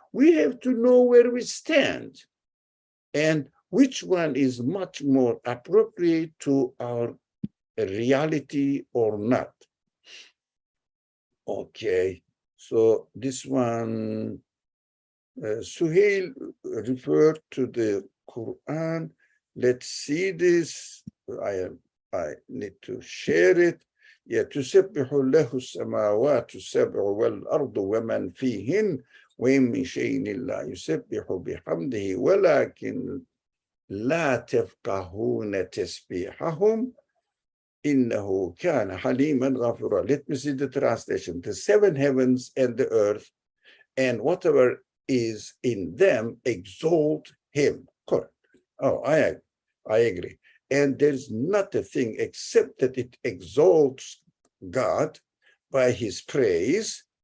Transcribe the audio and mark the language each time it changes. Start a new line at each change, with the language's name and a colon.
English: We have to know where we stand and which one is much more appropriate to our reality or not. Okay, so this one, Suhail referred to the Quran. Let's see this. I need to share it.
Arabic: تسبح له السماوات السبع والأرض ومن فيهن وإن من شيء إلا يسبح بحمده ولكن لا تفقهون تسبيحهم إنه كان حليما غفورا.
English: Let me see the translation. The seven heavens and the earth and whatever is in them exalt him. Correct. Oh, I agree. And there's not a thing except that it exalts God by his praise.